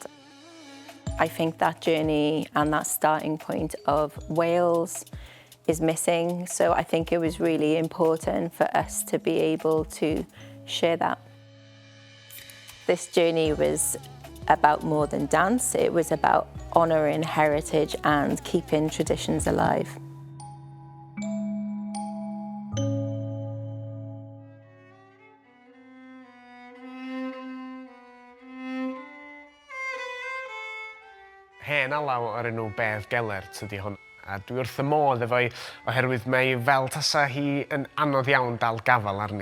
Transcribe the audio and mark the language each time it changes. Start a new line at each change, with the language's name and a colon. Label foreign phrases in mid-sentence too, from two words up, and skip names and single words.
English: I think that journey and that starting point of Wales is missing, so I think it was really important for us to be able to share that. This journey was about more than dance. It was about honouring heritage and keeping traditions alive.
Welsh: Hen alaw o'r enw Bedd Gelert ydy hwn. A dwi wrth y modd efo'i oherwydd mae fel tasa hi yn anodd iawn dal gafal arni.